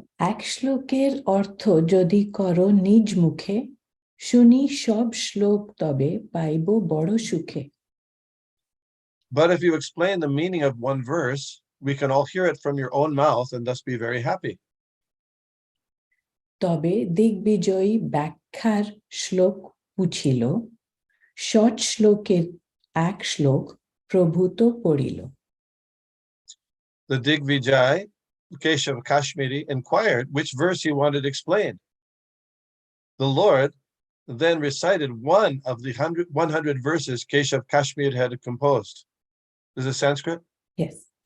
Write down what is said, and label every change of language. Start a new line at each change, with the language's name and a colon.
Bangla: এক শ্লোকের অর্থ যদি করো নিজ মুখে, শুনি সব শ্লোক তবে পাইব বড় সুখে।
English: But if you explain the meaning of one verse, we can all hear it from your own mouth and thus be very happy.
Bangla: তবে দিগ্বিজয়ী ব্যাখ্যার শ্লোক পুছিল, ষট শ্লোকের এক শ্লোক প্রভূত পড়িল।
English: The Digvijay, Keshav Kashmiri, inquired which verse he wanted explained. The Lord then recited one of the 100 verses Keshav Kashmir had composed. Is it Sanskrit? Yes.